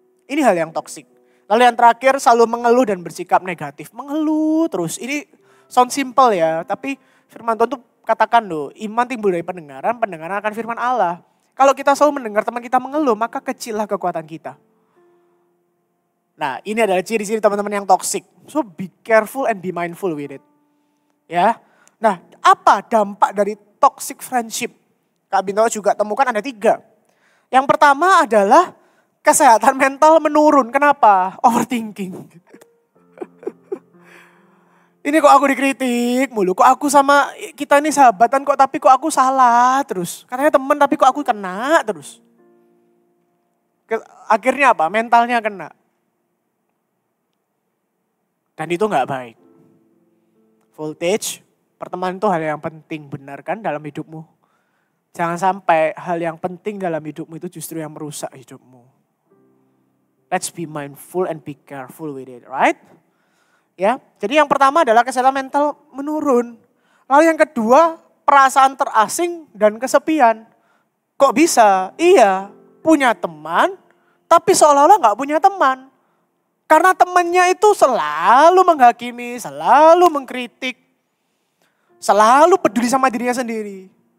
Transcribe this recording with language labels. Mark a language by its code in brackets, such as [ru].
[id] Ini hal yang toksik. Lalu yang terakhir, selalu mengeluh dan bersikap negatif. Mengeluh terus. Ini [en] sound simple [id] ya, tapi firman Tuhan tuh katakan loh, iman timbul dari pendengaran, pendengaran akan firman Allah. Kalau kita selalu mendengar teman kita mengeluh, maka kecillah kekuatan kita. Nah, ini adalah ciri-ciri teman-teman yang toksik. [en] So be careful and be mindful with it. [id] Ya. Nah, apa dampak dari toxic friendship? Kak Bintoro juga temukan ada 3. Yang pertama adalah kesehatan mental menurun. Kenapa? Overthinking. Ini kok aku dikritik mulu, kok aku sama kita ini sahabatan kok tapi kok aku salah terus. Katanya temen tapi kok aku kena terus. Akhirnya apa? Mentalnya kena. Dan itu gak baik. Voltage, pertemanan itu hal yang penting, benar kan dalam hidupmu? Jangan sampai hal yang penting dalam hidupmu itu justru yang merusak hidupmu. [en] Let's be mindful and be careful with it, right? [id] Ya, jadi yang pertama adalah kesehatan mental menurun. Lalu yang kedua, perasaan terasing dan kesepian. Kok bisa? Iya, punya teman, tapi seolah-olah gak punya teman. Karena temannya itu selalu menghakimi, selalu mengkritik, selalu peduli sama dirinya sendiri.